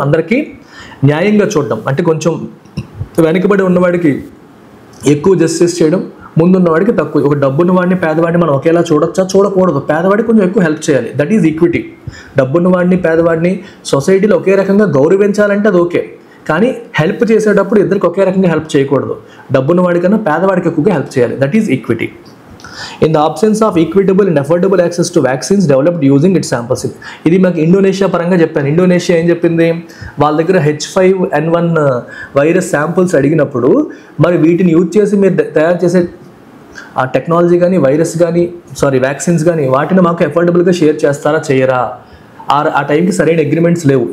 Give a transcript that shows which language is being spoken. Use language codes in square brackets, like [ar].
[te] అందరికీ న్యాయంగా చూడడం అంటే కొంచెం వెనుకబడి ఉన్నవాడికి ఎక్కువ జస్టిస్ చేయడం, ముందున్నవాడికి తక్కువ. ఒక డబ్బున్న వాడిని పేదవాడిని మనం ఒకేలా చూడొచ్చా? చూడకూడదు. పేదవాడికి కొంచెం ఎక్కువ హెల్ప్ చేయాలి. [en] That is equity. [te] డబ్బున్న వాడిని పేదవాడిని సొసైటీలో ఒకే రకంగా గౌరవించాలంటే అది ఓకే, కానీ హెల్ప్ చేసేటప్పుడు ఇద్దరికి ఒకే రకంగా హెల్ప్ చేయకూడదు. డబ్బున్న వాడికన్నా పేదవాడికి ఎక్కువగా హెల్ప్ చేయాలి. [en] That is equity. In the absence of equitable and affordable access to vaccines developed using its samples. [te] ఇది మాకు ఇండోనేషియా పరంగా చెప్పాను. ఇండోనేషియా ఏం చెప్పింది, వాళ్ళ దగ్గర H5N1 వైరస్ శాంపుల్స్ అడిగినప్పుడు మరి వీటిని యూజ్ చేసి మీరు తయారు చేసే ఆ టెక్నాలజీ కానీ వ్యాక్సిన్స్ కానీ వాటిని మాకు అఫోర్డబుల్గా షేర్ చేస్తారా చేయరా, ఆ టైంకి సరైన అగ్రిమెంట్స్ లేవు.